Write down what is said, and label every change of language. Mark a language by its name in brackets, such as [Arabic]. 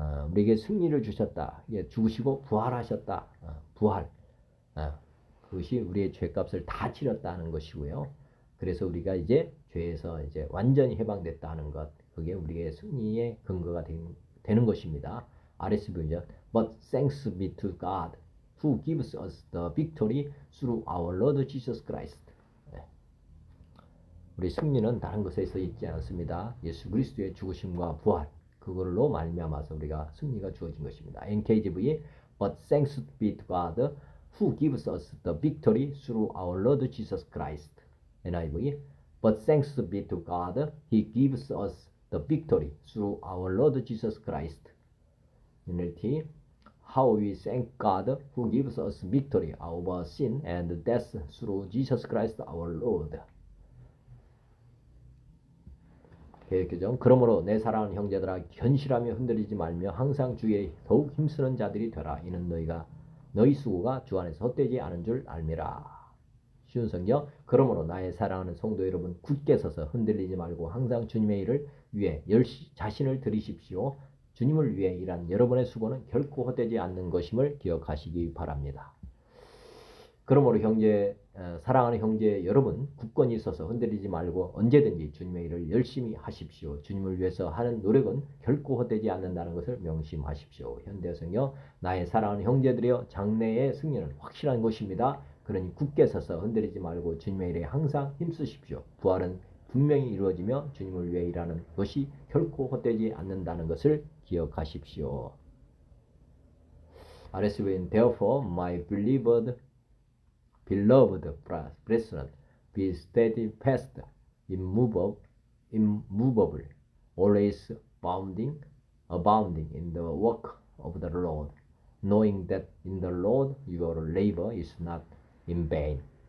[Korean] 우리에게 승리를 주셨다. 죽으시고 부활하셨다. 부활. 그것이 우리의 죄값을 다 치렀다는 것이고요. 그래서 우리가 이제 죄에서 이제 완전히 해방됐다는 것, 그게 우리의 승리의 근거가 되는 것입니다. RSV죠. [English] But thanks be to God who gives us the victory through our Lord Jesus Christ. [Korean] 우리 승리는 다른 것에서 있지 않습니다. 예수 그리스도의 죽으심과 부활, 그걸로 말미암아서 우리가 승리가 주어진 것입니다. [English] NKJV, But thanks be to God who gives us the victory through our Lord Jesus Christ. NIV, But thanks be to God, He gives us the victory through our Lord Jesus Christ. NLT, How we thank God who gives us victory over sin and death through Jesus Christ our Lord. [Korean] 개혁교정. 그러므로 내 사랑하는 형제들아 견실하며 흔들리지 말며 항상 주의 더욱 힘쓰는 자들이 되라. 이는 너희 수고가 주 안에서 헛되지 않은 줄 알미라. 쉬운 성경. 그러므로 나의 사랑하는 성도 여러분 굳게 서서 흔들리지 말고 항상 주님의 일을 위해 자신을 들이십시오. 주님을 위해 일한 여러분의 수고는 결코 헛되지 않는 것임을 기억하시기 바랍니다. 그러므로 사랑하는 형제 여러분, 굳건히 있어서 흔들리지 말고 언제든지 주님의 일을 열심히 하십시오. 주님을 위해서 하는 노력은 결코 헛되지 않는다는 것을 명심하십시오. 현대성요, 나의 사랑하는 형제들이여, 장래의 승리는 확실한 것입니다. 그러니 굳게 서서 흔들리지 말고 주님의 일에 항상 힘쓰십시오. 부활은 분명히 이루어지며 주님을 위해 일하는 것이 결코 헛되지 않는다는 것을 기억하십시오. [English] RSVN, therefore, my beloved brethren, be steadfast, immovable, always abounding in the work of the Lord, knowing that in the Lord your labor is not in vain.